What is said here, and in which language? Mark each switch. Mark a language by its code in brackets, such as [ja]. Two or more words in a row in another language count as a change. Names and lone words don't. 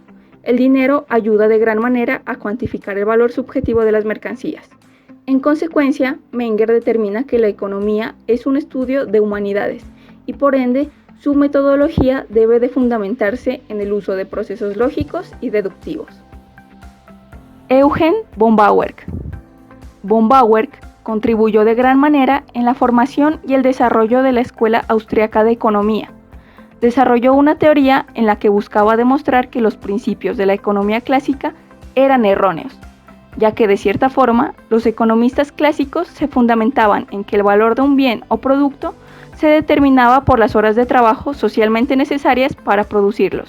[es] El dinero ayuda de gran manera a cuantificar el valor subjetivo de las mercancías. En consecuencia, Menger determina que la economía es un estudio de humanidades y por ende, su metodología debe de fundamentarse en el uso de procesos lógicos y deductivos. Eugen von Bauwerk. Von Bauwerk contribuyó de gran manera en la formación y el desarrollo de la Escuela Austriaca de Economía. Desarrolló una teoría en la que buscaba demostrar que los principios de la economía clásica eran erróneos, ya que de cierta forma los economistas clásicos se fundamentaban en que el valor de un bien o producto se determinaba por las horas de trabajo socialmente necesarias para producirlos.